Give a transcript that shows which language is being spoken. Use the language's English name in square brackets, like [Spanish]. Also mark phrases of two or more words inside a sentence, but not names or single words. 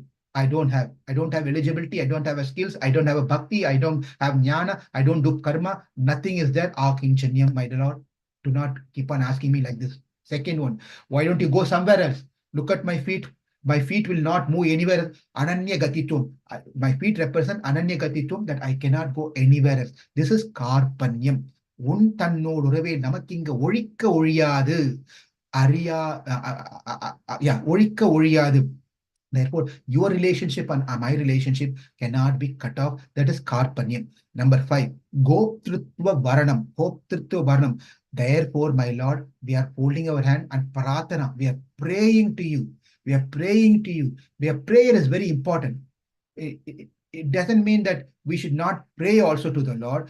[English] I don't have eligibility, I don't have a skills, I don't have a bhakti, I don't have jnana, I don't do karma, nothing is there. Kinchanyam, my Lord, do not keep on asking me like this. Second one, why don't you go somewhere else? Look at my feet. My feet will not move anywhere else. [Sanskrit] Ananya Gatitum. [English] My feet represent [Sanskrit] Ananya Gatitum, [English] that I cannot go anywhere else. This is Karpanyam. [Tamil] உன் தன்னோடுறவே நமக்கிங்க ஒழிக்க ஒழியாது அறியா ஒழிக்க ஒழியாது. [English] Therefore, your relationship and my relationship cannot be cut off. That is Karpanyam. Number 5, [Sanskrit] Goptrutva Varanam. [English] Therefore, my Lord, we are holding our hand and Pratana. We are praying to you. Prayer is very important. It doesn't mean that we should not pray also to the Lord.